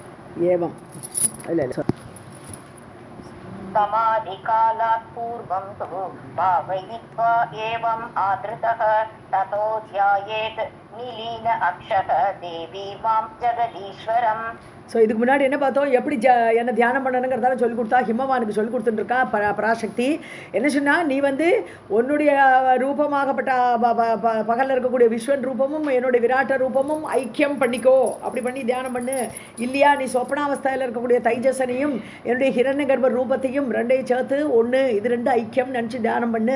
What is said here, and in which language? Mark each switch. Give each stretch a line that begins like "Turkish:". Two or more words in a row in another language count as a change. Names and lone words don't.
Tamil: ஏவம் இல்லை இல்லை
Sanskrit: समाधिकालात् पूर्वं तु भावयित्वा एवम् आदृतः ततो ध्यायेत् निलीन अक्षः देवी मां जगदीश्वरम्.
Tamil: ஸோ இதுக்கு முன்னாடி என்ன பார்த்தோம், எப்படி என்ன தியானம் பண்ணணுங்கிறதால சொல்லிக் கொடுத்தா ஹிமவானுக்கு சொல்லிக் கொடுத்துட்டுருக்கா பராசக்தி. என்ன சொன்னால், நீ உன்னுடைய ரூபமாகப்பட்ட பகலில் இருக்கக்கூடிய விஸ்வன் ரூபமும் என்னுடைய விராட்ட ரூபமும் ஐக்கியம் பண்ணிக்கோ, அப்படி பண்ணி தியானம் பண்ணு. இல்லையா, நீ சொப்பனாவஸ்தையில் இருக்கக்கூடிய தைஜசனையும் என்னுடைய ஹிரண்ய கர்ப்ப ரூபத்தையும் ரெண்டையும் சேர்த்து ஒன்று, இது ரெண்டு ஐக்கியம் நினச்சி தியானம் பண்ணு.